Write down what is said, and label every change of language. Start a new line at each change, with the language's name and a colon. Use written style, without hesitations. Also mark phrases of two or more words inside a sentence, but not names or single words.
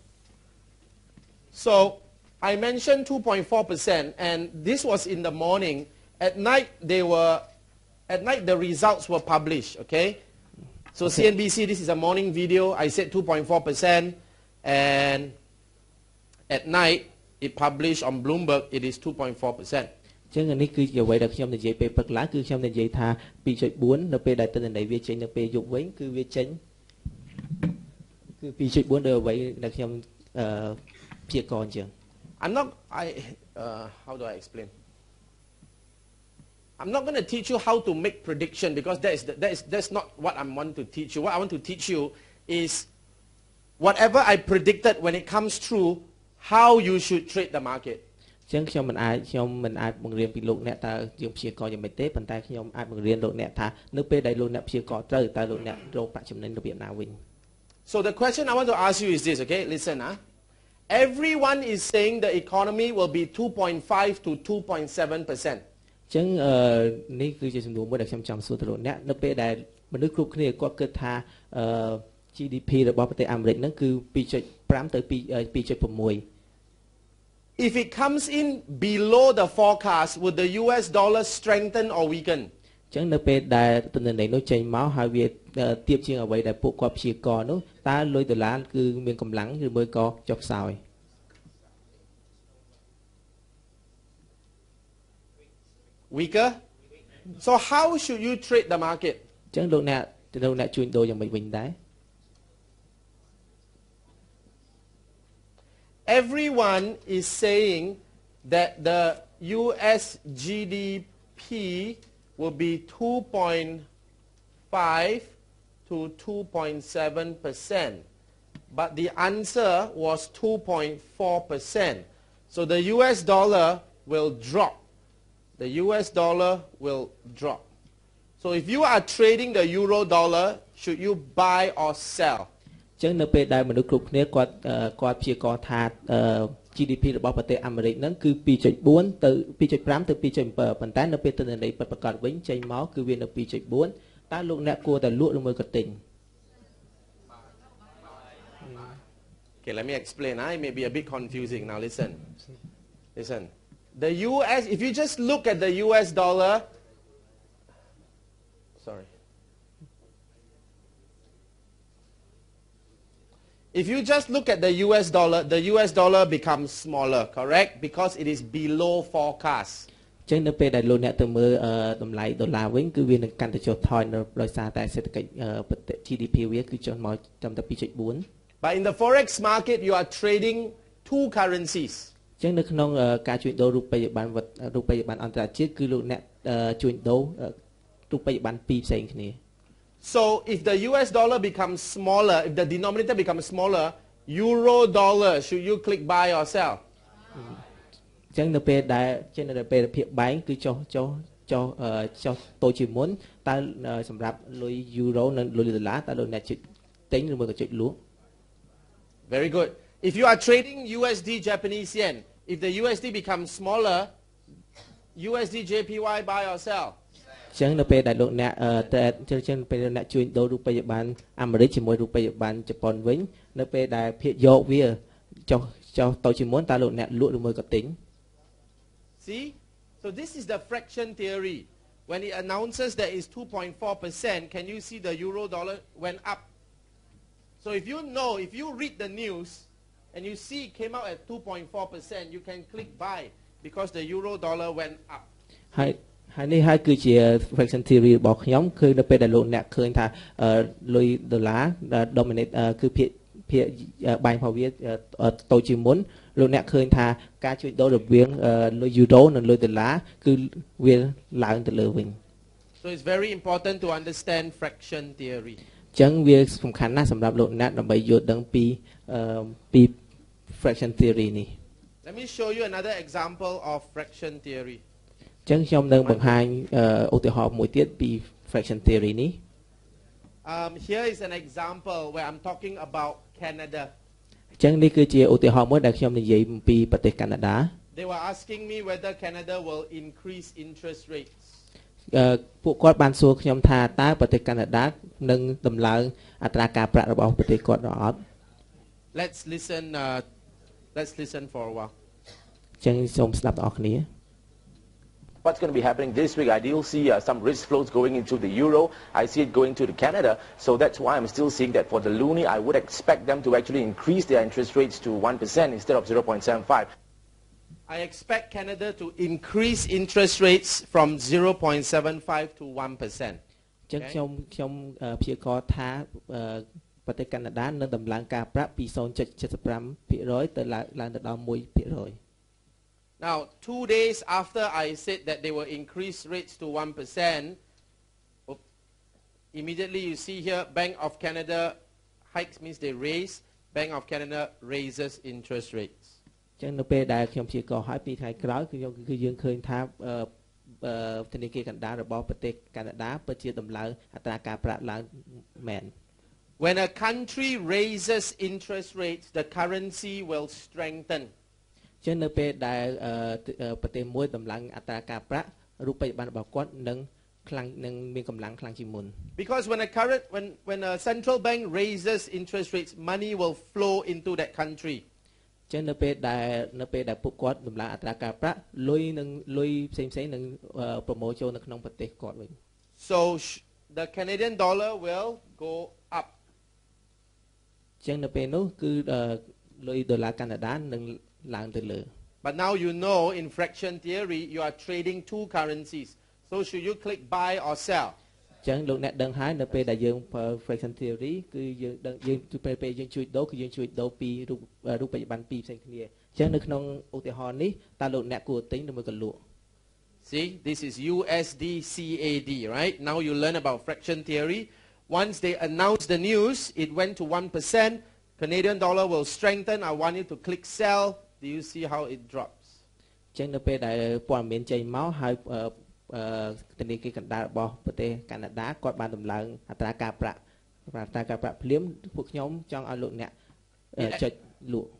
English: So I mentioned 2.4%, and this was in the morning. At night, the results were published, okay? So CNBC, this is a morning video. I said 2.4%, and at night, it published on Bloomberg, it is 2.4%.
Khmer: ចឹងនេះគឺជាអ្វីដែលខ្ញុំនិយាយពេលព្រឹកឡើងគឺខ្ញុំនិយាយថា 2.4 នៅពេលដែលទិន្នន័យវាចេញនៅពេលយប់វិញគឺវាចេញគឺ 2.4 ដោយអ្វីដែលខ្ញុំព្យាករអញ្ចឹង
English: how do I explain? I'm not going to teach you how to make prediction because that's not what I want to teach you. What I want to teach you is whatever I predicted when it comes true, how you should trade the market.
Khmer: ចឹងខ្ញុំមិនអាចបង្រៀនពីលោកអ្នកតើយើងព្យាករយ៉ាងម៉េចទេប៉ុន្តែខ្ញុំអាចបង្រៀនលោកអ្នកថានៅពេលដែលលោកអ្នកព្យាករត្រូវតើលោកអ្នករកប្រាក់ចំណេញរបៀបណាវិញ
English: So the question I want to ask you is this, okay? Listen, everyone is saying the economy will be 2.5 to 2.7%.
Khmer: ចឹងនេះគឺជាសំណួរមួយដែលខ្ញុំចង់សួរទៅលោកអ្នកនៅពេលដែលមនុស្សគ្រប់គ្នាគាត់គិតថា GDP របស់ប្រទេសអាមេរិកហ្នឹងគឺ 2.5 ទៅ 2.6
English: If it comes in below the forecast, would the US dollar strengthen or weaken?
Khmer: ចឹងនៅពេលដែលទិន្នន័យនោះចេញមកហើយវាទៀបជាងអ្វីដែលពួកគាត់ព្យាករនោះតើលុយដុល្លារគឺមានកម្លាំងឬមួយក៏ចុះខ្សោយ
English: Weaker? So how should you trade the market?
Khmer: ចឹងលោកអ្នកជួញដូរយ៉ាងម៉េចវិញដែរ
English: Everyone is saying that the US GDP will be 2.5 to 2.7%. But the answer was 2.4%. So the US dollar will drop. The US dollar will drop. So if you are trading the euro dollar, should you buy or sell?
Khmer: ចឹងនៅពេលដែលមនុស្សគ្រប់គ្នាគាត់ព្យាករថា GDP របស់ប្រទេសអាមេរិកហ្នឹងគឺ 2.4 ទៅ 2.5 ទៅ 2.7 ប៉ុន្តែនៅពេលទិន្នន័យពិតប្រាកដវិញចេញមកគឺវានៅ 2.4 តើលោកអ្នកគួរតែលក់ឬមួយក៏ទិញ
English: Okay, let me explain. It may be a bit confusing. Now listen. The US, if you just look at the US dollar, sorry. If you just look at the US dollar becomes smaller, correct? Because it is below forecast.
Khmer: ចឹងនៅពេលដែលលោកអ្នកទៅមើលតម្លៃដុល្លារវិញគឺវានឹងកាន់តែចុះថយដោយសារតែសេដ្ឋកិច្ចប្រទេស GDP វាគឺចុះមកត្រឹមតែ 2.4
English: But in the forex market you are trading two currencies.
Khmer: ចឹងនៅក្នុងការជួញដូររូបិយប័ណ្ណរូបិយប័ណ្ណអន្តរជាតិគឺលោកអ្នកជួញដូររូបិយប័ណ្ណពីរផ្សេងគ្នា
English: So if the US dollar becomes smaller, if the denominator becomes smaller, euro dollar, should you click buy or sell?
Khmer: ចឹងនៅពេលដែលនៅពេលភាពបែងគឺចុះតូចជាងមុនតើសម្រាប់លុយ euro និងលុយដុល្លារតើលោកអ្នកជិះទិញឬមួយក៏ជិះលក់
English: Very good. If you are trading USD Japanese yen, if the USD becomes smaller, USD JPY buy or sell?
Khmer: ចឹងនៅពេលដែលលោកអ្នកចឹងពេលលោកអ្នកជួញដូររូបិយប័ណ្ណអាមេរិកជាមួយរូបិយប័ណ្ណជប៉ុនវិញនៅពេលដែលភាគយកវាចុះតូចជាងមុនតើលោកអ្នកលក់ឬមួយក៏ទិញ
English: See? So this is the fraction theory. When it announces there is 2.4%, can you see the euro dollar went up? So if you read the news and you see it came out at 2.4%, you can click buy because the euro dollar went up.
Khmer: ហើយនេះហើយគឺជា
English: fraction theory
Khmer: របស់ខ្ញុំគឺនៅពេលដែលលោកអ្នកឃើញថាលុយដុល្លារ dominate គឺភាគបែងរបស់វាតូចជាងមុនលោកអ្នកឃើញថាការជួញដូររវាងលុយ euro និងលុយដុល្លារគឺវាឡើងទៅលើវិញ
English: So it's very important to understand fraction theory.
Khmer: ចឹងវាសំខាន់ណាស់សម្រាប់លោកអ្នកដើម្បីយល់ដឹងពី
English: fraction theory
Khmer: នេះ
English: Let me show you another example of fraction theory.
Khmer: ចឹងខ្ញុំនឹងបង្ហាញឧទាហរណ៍មួយទៀតពី
English: fraction theory
Khmer: នេះ
English: Here is an example where I'm talking about Canada.
Khmer: ចឹងនេះគឺជាឧទាហរណ៍មួយដែលខ្ញុំនិយាយអំពីប្រទេសកាណាដា
English: They were asking me whether Canada will increase interest rates.
Khmer: ពួកគាត់បានសួរខ្ញុំថាតើប្រទេសកាណាដានឹងដំឡើងអត្រាការប្រាក់របស់ប្រទេសគាត់ឬអត់
English: Let's listen for a while.
Khmer: ចឹងសូមស្ដាប់បងប្អូន
English: What's going to be happening this week? I do see some risk flows going into the euro. I see it going to the Canada. So that's why I'm still seeing that for the loonie, I would expect them to actually increase their interest rates to 1% instead of 0.75. I expect Canada to increase interest rates from 0.75 to 1%.
Khmer: ចឹងខ្ញុំព្យាករណ៍ថាប្រទេសកាណាដានឹងដំឡើងការប្រាក់ពី 0.75% ទៅឡើងទៅដល់ 1%.
English: Now, 2 days after I said that they will increase rates to 1%, immediately you see here, Bank of Canada hikes means they raise. Bank of Canada raises interest rates.
Khmer: ចឹងនៅពេលដែលខ្ញុំព្យាករណ៍ឲ្យពីថ្ងៃក្រោយគឺយើងឃើញថាធនាគារកាណាដារបស់ប្រទេសកាណាដាពិតជាដំឡើងអត្រាការប្រាក់ឡើងមែន
English: When a country raises interest rates, the currency will strengthen.
Khmer: ចឹងនៅពេលដែលប្រទេសមួយដំឡើងអត្រាការប្រាក់រូបិយប័ណ្ណរបស់គាត់នឹងមានកម្លាំងខ្លាំងជាងមុន
English: Because when a central bank raises interest rates, money will flow into that country.
Khmer: ចឹងនៅពេលដែលពួកគាត់ដំឡើងអត្រាការប្រាក់លុយផ្សេងៗនឹងប្រមូលចូលនៅក្នុងប្រទេសគាត់វិញ
English: So the Canadian dollar will go up.
Khmer: ចឹងនៅពេលនោះគឺលុយដុល្លារកាណាដានឹងឡើងទៅលើ
English: But now you know in fraction theory you are trading two currencies. So should you click buy or sell?
Khmer: ចឹងលោកអ្នកដឹងហើយនៅពេលដែលយើង
English: fraction theory
Khmer: គឺយើងដឹងយើងពេលយើងជួយដូរគឺយើងជួយដូរពីរូបិយប័ណ្ណពីរផ្សេងគ្នាចឹងនៅក្នុងឧទាហរណ៍នេះតើលោកអ្នកគួរទិញឬមួយក៏លក់
English: See, this is USD CAD, right? Now you learn about fraction theory. Once they announce the news, it went to 1%. Canadian dollar will strengthen. I want you to click sell. Do you see how it drops?
Khmer: ចឹងនៅពេលដែលព័ត៌មានចេញមកហើយធនាគារកណ្ដាលរបស់ប្រទេសកាណាដាគាត់បានដំឡើងអត្រាការប្រាក់ភ្លាមពួកខ្ញុំចង់ឲ្យលោកអ្នកចុចលក់